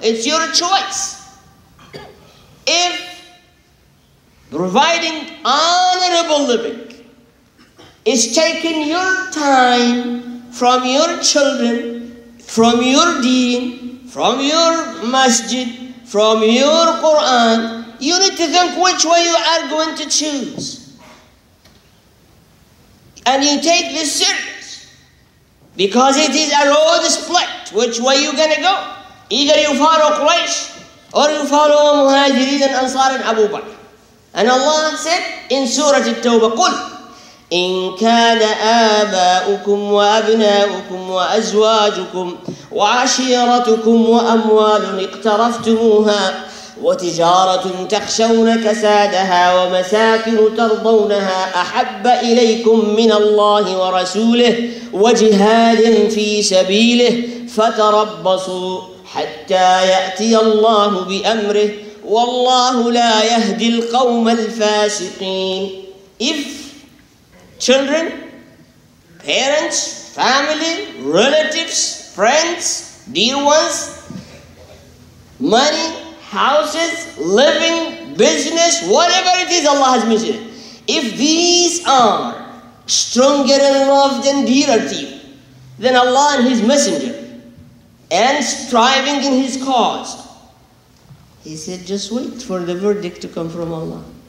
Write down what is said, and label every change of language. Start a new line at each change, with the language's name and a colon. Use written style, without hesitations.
English: It's your choice. If providing honorable living is taking your time from your children, from your deen, from your masjid, from your Quran, you need to think which way you are going to choose. And you take this serious. Because it is a road split. Which way you going to go? Either you follow Quraysh or you follow Muhajirin and Ansar and Abu Bakr. And Allah said in Surah At-Tawbah,
Arabic: قُلْ إن كان آباؤكم وأبناؤكم وأزواجكم وعشيرتكم وأموال اقترفتموها وتجارة تخشون كسادها ومساكن ترضونها أحب إليكم من الله ورسوله وجهاد في سبيله فتربصوا حتى يأتي الله بأمره والله لا يهدي القوم الفاسقين.
English: If children, parents, family, relatives, friends, dear ones, money, houses, living, business, whatever it is Allah has mentioned, if these are stronger and loved and dearer to you than Allah and His Messenger and striving in His cause, He said, just wait for the verdict to come from Allah.